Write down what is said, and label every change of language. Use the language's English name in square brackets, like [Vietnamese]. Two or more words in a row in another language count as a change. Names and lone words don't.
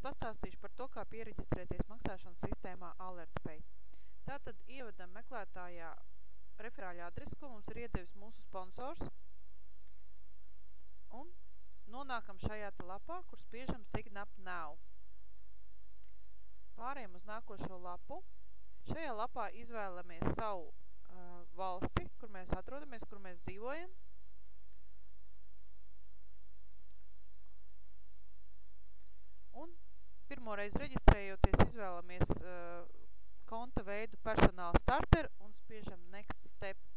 [Latvian] pastāstīšu par to, kā piereģistrēties maksāšanas sistēmā AlertPay. Tātad ievadam meklētājā referāļa adresi, ko mums ir iedevis mūsu sponsors, un nonākam šajā te lapā, kur spiežam [English] Sign up now. [Latvian] Pārējām uz nākošo lapu. Šajā lapā izvēlamies savu valsti, kur mēs atrodamies, kur mēs dzīvojam. Un pirmoreiz reģistrējoties izvēlamies konta veidu personāla starter un spiežam [English] Next Step.